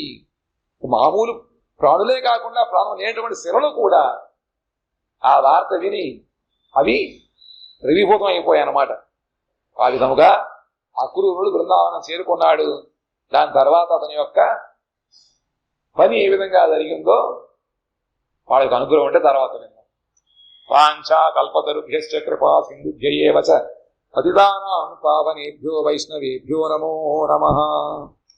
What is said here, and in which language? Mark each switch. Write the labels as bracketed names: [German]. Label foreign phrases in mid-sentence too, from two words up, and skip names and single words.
[Telugu] మామూలు ప్రాణులే కాకుండా ప్రాణం లేనటువంటి శిలలు కూడా ఆ వార్త విని అవి ద్రవీభూతం అయిపోయాయన్నమాట. ఆ విధముగా అక్రూరుడు బృందావనం చేరుకున్నాడు. దాని తర్వాత అతని యొక్క పని ఏ విధంగా జరిగిందో వాళ్ళకి అనుగ్రహం ఉంటే తర్వాత విన్నాం. [Sanskrit] వాంఛా కల్పతరుభ్యశ్చ కృపా సింధుభ్య ఏవ చ పతితానాం పావనేభ్యో వైష్ణవేభ్యో నమో నమః.